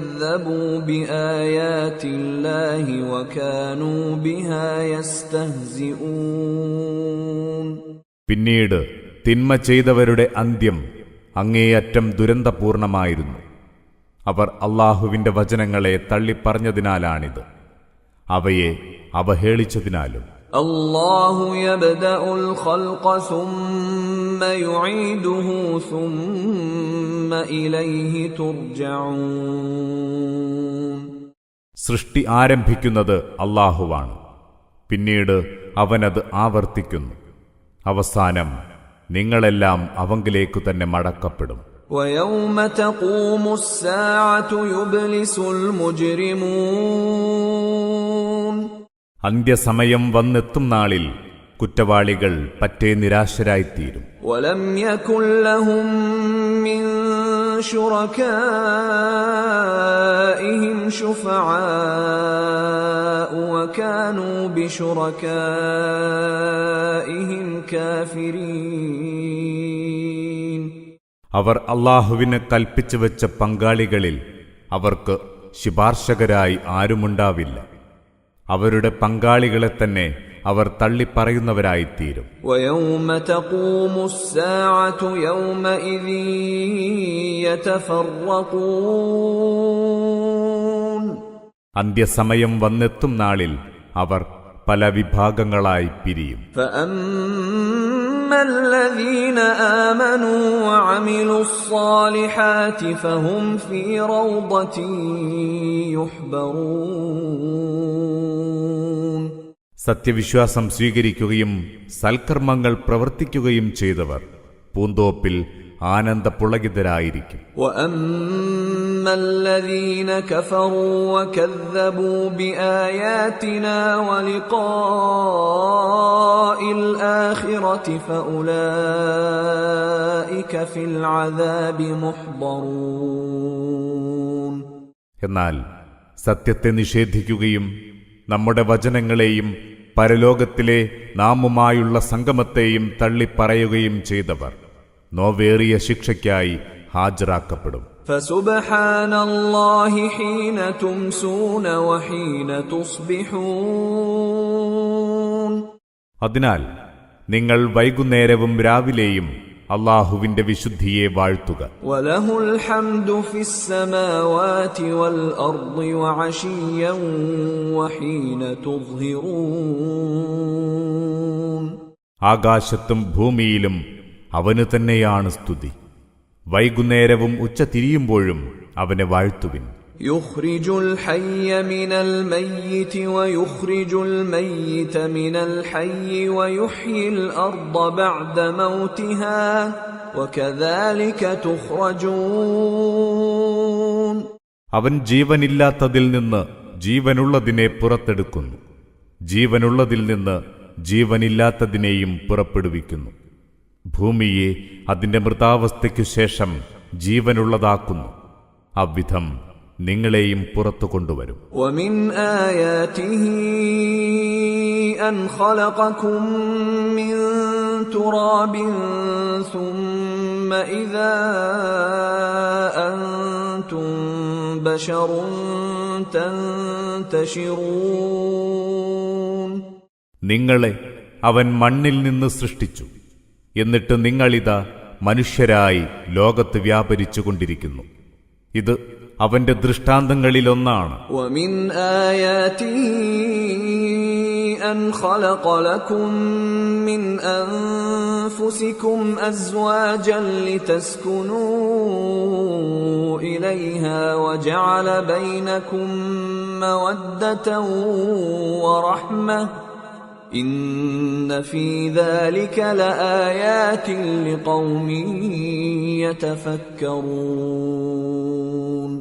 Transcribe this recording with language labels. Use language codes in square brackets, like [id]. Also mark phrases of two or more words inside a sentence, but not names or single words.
[ar] كذبوا بآيات الله وكانوا بها يستهزئون. [ml] പിന്നീട് തിന്മ ചെയ്തവരുടെ അന്ത്യം അങ്ങേയറ്റം ദുരന്തപൂർണമായിരുന്നു. അവർ അല്ലാഹുവിന്റെ വചനങ്ങളെ തള്ളിപ്പറഞ്ഞതിനാലാണിത്, അവയെ അവഹേളിച്ചതിനാലും. [ar] الله يبدأ الخلق ثم يعيده ثم إليه ترجعون. [ml] സൃഷ്ടി ആരംഭിക്കുന്നത് അല്ലാഹുവാണ്, പിന്നീട് അവനത് ആവർത്തിക്കുന്നു. അവസാനം നിങ്ങളെല്ലാം അവങ്കിലേക്കു തന്നെ മടക്കപ്പെടും. [ar] وَيَوْمَ تَقُومُ السَّاعَةُ يُبْلِسُ الْمُجْرِمُونَ. [ml] അന്ത്യസമയം വന്നെത്തും നാളിൽ കുറ്റവാളികൾ പറ്റേ നിരാശരായിത്തീരും. [ar] وَلَمْ يَكُنْ لَهُم مِّن شُرَكَائِهِمْ شُفَعَاءُ وَكَانُوا بِشُرَكَائِهِمْ كَافِرِينَ. [ml] അവർ അല്ലാഹുവിന് കൽപ്പിച്ചു വെച്ച പങ്കാളികളിൽ അവർക്ക് ശുപാർശകരായി ആരുമുണ്ടാവില്ല. അവരുടെ പങ്കാളികളെ തന്നെ അവർ തള്ളിപ്പറയുന്നവരായിത്തീരും. [ar] وَيَوْمَ تَقُومُ السَّاعَةُ يَوْمَئِذٍ يَتَفَرَّقُونَ. [ml] അന്ത്യസമയം വന്നെത്തും നാളിൽ അവർ പല വിഭാഗങ്ങളായി പിരിയും. [ar] فَأَمَّا الَّذِينَ آمَنُوا وَعَمِلُوا الصَّالِحَاتِ فَهُمْ فِي رَوْضَةٍ يُحْبَرُونَ. [ml] സത്യവിശ്വാസം സ്വീകരിക്കുകയും സൽക്കർമ്മങ്ങൾ പ്രവർത്തിക്കുകയും ചെയ്തവർ പൂന്തോപ്പിൽ ആനന്ദപുളകിതരായിരിക്കും. [ar] وَأَمَّا الَّذِينَ كَفَرُوا وَكَذَّبُوا بِآيَاتِنَا وَلِقَاءِ الْآخِرَةِ فَأُولَئِكَ فِي الْعَذَابِ مُحْضَرُونَ. [ml] എന്നാൽ സത്യത്തെ നിഷേധിക്കുകയും നമ്മുടെ വചനങ്ങളെയും പരലോകത്തിലെ നാമുമായുള്ള സംഗമത്തെയും തള്ളിപ്പറയുകയും ചെയ്തവർ നോവേറിയ ശിക്ഷയ്ക്കായി ഹാജരാക്കപ്പെടും. [ar] فسبحان الله حين تمسون وحين تصبحون. [ml] അതിനാൽ നിങ്ങൾ വൈകുന്നേരവും രാവിലെയും അല്ലാഹുവിന്റെ വിശുദ്ധിയെ വാഴ്ത്തുക. [ar] وله الحمد في السماوات والأرض وعشيا وحين تظهرون. [ml] ആകാശത്തും ഭൂമിയിലും അവന് തന്നെയാണ് സ്തുതി. വൈകുന്നേരവും ഉച്ച തിരിയുമ്പോഴും അവനെ വാഴ്ത്തുവിൻ. [ar] يخرج الحي من الميت ويخرج الميت من الحي ويحيي الأرض بعد موتها وكذلك تخرجون. [ml] അവൻ ജീവനില്ലാത്തതിൽ നിന്ന് ജീവനുള്ളതിനെ പുറത്തെടുക്കുന്നു, ജീവനുള്ളതിൽ നിന്ന് ജീവനില്ലാത്തതിനെയും പുറപ്പെടുവിക്കുന്നു. ഭൂമിയെ അതിന്റെ മൃതാവസ്ഥയ്ക്കു ശേഷം ജീവനുള്ളതാക്കുന്നു. അவ்விധം നിങ്ങളെയും പുറത്തു കൊണ്ടുവരും. [ar] ومن آياته أن خلقكم من تراب ثم إذا أنتم بشر تنتشرون. [ml] നിങ്ങളെ അവൻ മണ്ണിൽ നിന്ന് സൃഷ്ടിച്ചു, എന്നിട്ട് നിങ്ങളിതാ മനുഷ്യരായി ലോകത്ത് വ്യാപരിച്ചുകൊണ്ടിരിക്കുന്നു. ഇത് അവന്റെ ദൃഷ്ടാന്തങ്ങളിലൊന്നാണ്. [ar] ومن آياته أن خلق لكم من أنفسكم أزواجا لتسكنوا إليها وجعل بينكم مودة ورحمة إن في ذلك لآيات لقوم يتفكرون.